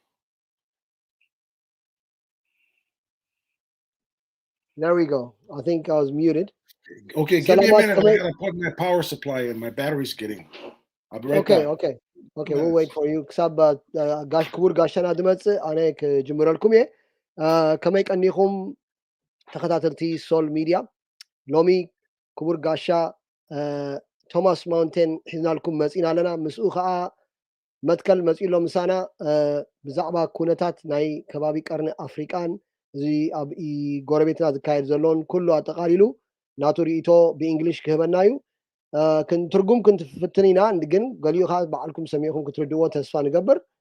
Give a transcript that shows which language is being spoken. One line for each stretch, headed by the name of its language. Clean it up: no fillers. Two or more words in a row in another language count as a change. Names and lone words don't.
English: There we go. I think I was muted. Okay, give me a minute. I gotta plug my power supply in. My battery's getting. I'll be right back. Okay, we'll wait for you.
Tigrinya: كسب ጋሽ ክቡር ጋሻና ድመጽእ ኣነ ክጅምረልኩም እየ ከመይ ቀኒኹም ተኸታተልቲ ሶል ሚድያ ሎሚ ክቡር ጋሻ ቶማስ ማውንቴን ሒዝናልኩም መፂና ኣለና ምስኡ ከዓ መትከል መፂሎ ምሳና ብዛዕባ ኩነታት ናይ ከባቢ ቀርኒ ኣፍሪቃን እዚ ኣብ ጎረቤትና ዝካየድ ዘሎን ኩሉ ኣጠቃሊሉ ናቱ ርእቶ ብእንግሊሽ ክህበና እዩ ትርጉም ክንትፍትን ኢና ግን ገሊኡ ከዓ ባዕልኩም ሰሚዕኩም ክትርድዎ ተስፋ ንገብር